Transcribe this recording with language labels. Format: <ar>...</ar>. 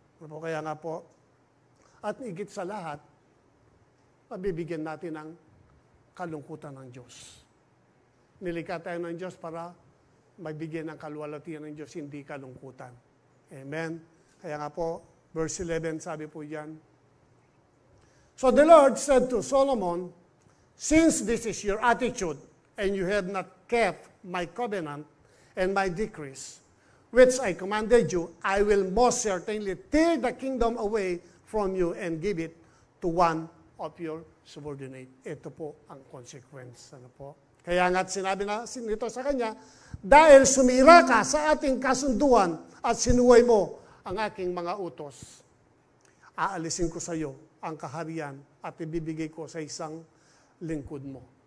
<tl>Kaya nga po, at higit sa lahat, mabibigyan natin ng kalungkutan ng Diyos. Nilikha tayo ng Diyos para magbigyan ng kaluwalhatian ng Diyos, hindi kalungkutan. Amen. Kaya nga po, verse 11, sabi po yan.</tl> <en>So the Lord said to Solomon, since this is your attitude, and you have not kept my covenant and my decrees, which I commanded you, I will most certainly tear the kingdom away from you and give it to one of your subordinate.</en> <tl>Ito po ang consequence. Ano po? Kaya nga't sinabi na nito sa kanya, dahil sumira ka sa ating kasunduan at sinuway mo ang aking mga utos, aalisin ko sa iyo ang kaharian at ibibigay ko sa isang lingkod mo.</tl>